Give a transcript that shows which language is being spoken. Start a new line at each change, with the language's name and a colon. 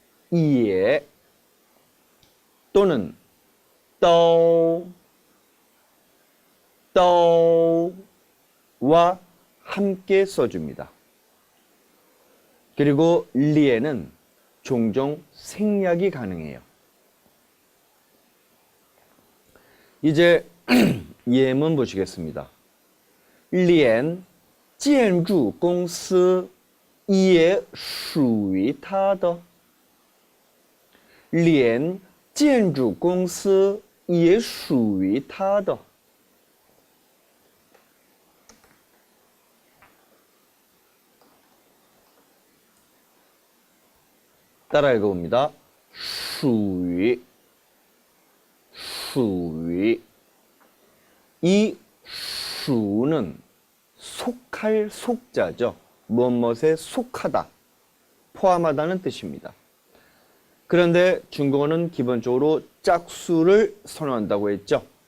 Korean: 이에 또는 또와 함께 써줍니다. 그리고 리에는 종종 생략이 가능해요. 이제 예문 보시겠습니다.
Chinese: 连建筑公司也属于他的连建筑公司也属于他的
Korean: 따라 읽어봅니다. 属于 이 수는 속할 속자죠. 무엇에 속하다, 포함하다는 뜻입니다. 그런데 중국어는 기본적으로 짝수를 선호한다고 했죠.